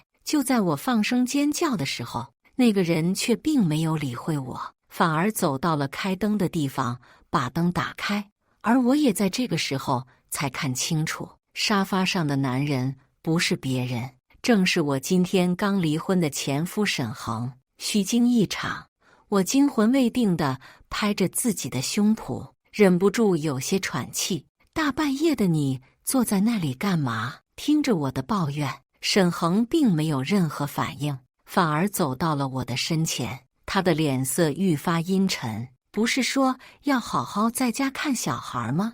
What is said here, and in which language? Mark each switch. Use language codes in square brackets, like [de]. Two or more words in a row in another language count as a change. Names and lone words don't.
[zh] 就在我放聲尖叫的時候，那個人卻並沒有理會我，反而走到了開燈的地方，把燈打開。而我也在這個時候才看清楚，沙發上的男人不是別人，正是我今天剛離婚的前夫沈恆。虛驚一場，我驚魂未定地拍着自己的胸脯，忍不住有些喘氣。大半夜的你坐在那裡幹嘛？聽着我的抱怨，沈恆並沒有任何反應，反而走到了我的身前，他的臉色愈發陰沉。不是說要好好在家看小孩嗎？